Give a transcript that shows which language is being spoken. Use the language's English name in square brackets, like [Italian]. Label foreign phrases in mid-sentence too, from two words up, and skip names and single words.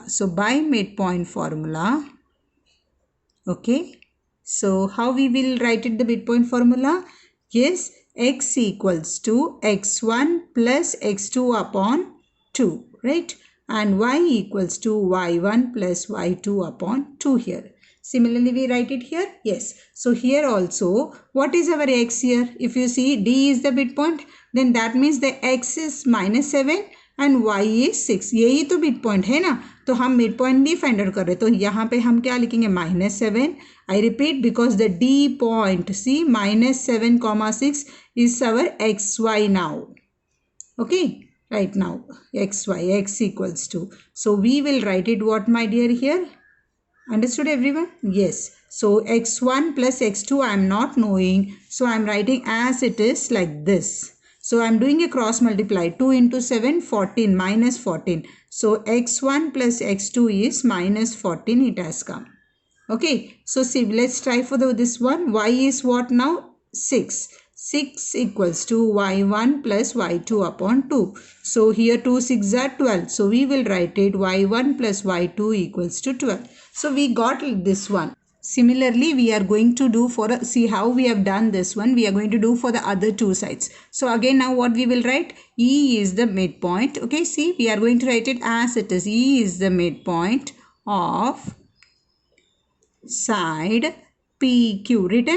[English] So by midpoint formula, okay, so how we will write it, the midpoint formula? Yes, x equals to x1 plus x2 upon 2, right? And y equals to y1 plus y2 upon 2 here. Similarly, we write it here. Yes. So here also, what is our x here? If you see D is the midpoint, then that means the x is -7 and y is 6. [Hindi] यही तो midpoint है ना, तो हम midpoint नहीं [English] find out [Hindi] कर रहे, तो यहाँ पे हम क्या लिखेंगे? -7. [English] I repeat, because the D point, see, -7, 6 is our xy now. Okay, right now xy, x equals to. So we will write it what my dear here? Understood everyone? Yes. So x1 plus x2 I am not knowing. So I am writing as it is like this. So I am doing a cross multiply. 2 into 7, 14, -14. So x1 plus x2 is -14, it has come. Okay. So see, let's try for this one. Y is what now? 6. 6 equals to y1 plus y2 upon 2. So here 2 6 are 12. So we will write it y1 plus y2 equals to 12. So we got this one. Similarly, we are going to do for, see how we have done this one. We are going to do for the other two sides. So again, now what we will write? E is the midpoint. Okay, see, we are going to write it as it is. E is the midpoint of side PQ written.